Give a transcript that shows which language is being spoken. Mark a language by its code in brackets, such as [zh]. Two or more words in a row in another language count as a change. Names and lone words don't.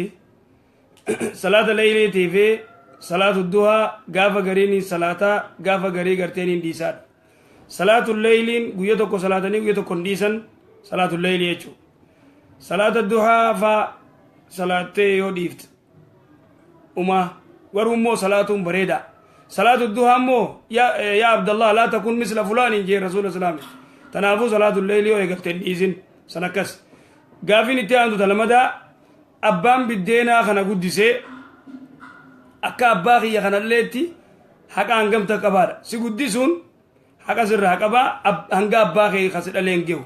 [om] Salaata leeyliitii fi salaatu duhaa gaafa gariin salaataa gaafa garii garteen hin dhiisaadha. Salaatu leeyliin guyya tokko salaatanii guyya tokko hin dhiisan salaatu leeyli jechuudha. Salaata duhaa faa salaattee yoo dhiifte garuu immoo salaatuun bareeda. Salaatu duhaa immoo [ar] يا عبد الله لا تكن مثل فلان [om] jee rasuula islaami. Tanaafuu salaatu leeyli yoo eegalteen dhiisin san akkas. Gaafin itti aantu talamadaa abbaan biddeenaa kana guddisee akka abbaa kiyya kanalleetti haqa hangamta qabaadha. Si guddisuun haqa sirraa qabaa hanga abbaa kee kasi dhalee hin gehu.